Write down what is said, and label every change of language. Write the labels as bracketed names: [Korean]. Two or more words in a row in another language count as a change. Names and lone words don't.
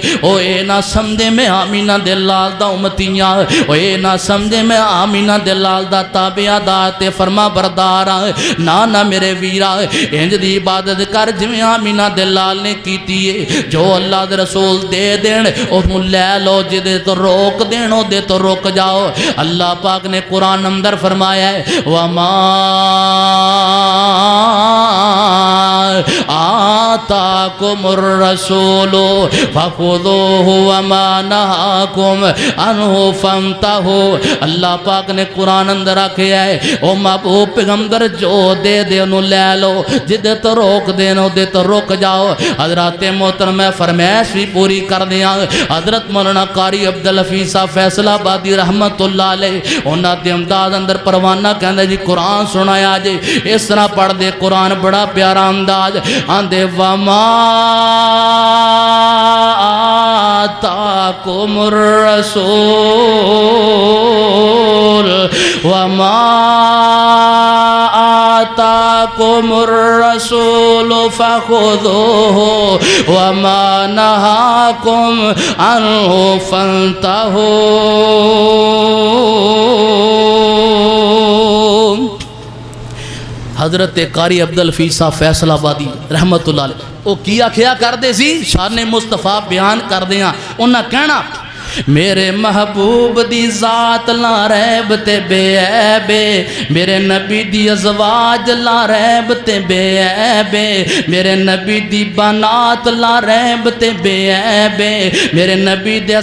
[Punjabi] او یہ نہ سمجھے میں آمنہ دے لال دا امتیاں، او یہ نہ سمجھے میں آمنہ دے لال دا تابعدار تے فرمانبردار نہ نہ میرے ویرا، انج دی عبادت کر جویں آمنہ دے لال نے کیتی ہے. جو اللہ دے رسول دے دین اونوں لے لو، جدے تو روک دین اودے تو رک جاؤ. اللہ پاک نے قرآن اندر فرمایا ہے, [Arabic] وما آتاكم الرسول فخذوه وما نهاكم عنه فانتهوا. [Punjabi] اللہ پاک نے قرآن اندر آکھیا ہے، او محبوب پیغمبر جو دے دے اونوں لے لو، جدے تو روک دین اودے تو رک جاؤ. حضرت محترم میں فرمائش بھی پوری کر دیا. حضرت مولانا قاری عبدالحفیظ صاحب فیصل آبادی [Arabic] رحمة الله عليه [Punjabi] انہاں دے انداز اندر پروانہ کہندے جی قرآن سنایا جی، اس طرح پڑھدے قرآن بڑا پیارا انداز آندے, [Arabic] वमा آتاكم الرسول وما آتاكم الرسول فخذوه وما نهاكم عنه فانتهوا. [Punjabi] حضرت قاری عبدالحفیظ صاحب فیصل آبادی [Arabic] رحمة الله عليه [Punjabi] وہ کی آکھیا کرتے سی، شان مصطفیٰ بیان کردے ہیں. انہیں کہنا، میرے محبوب دی ذات [Arabic] لا ريب [Punjabi] تے بےعیبے، میرے نبی دی ازواج [Arabic] لا ريب [Punjabi] تے بےعیبے، میرے نبی دی بنات [Arabic] لا ريب [Punjabi] تے بےعیبے، میرے نبی دے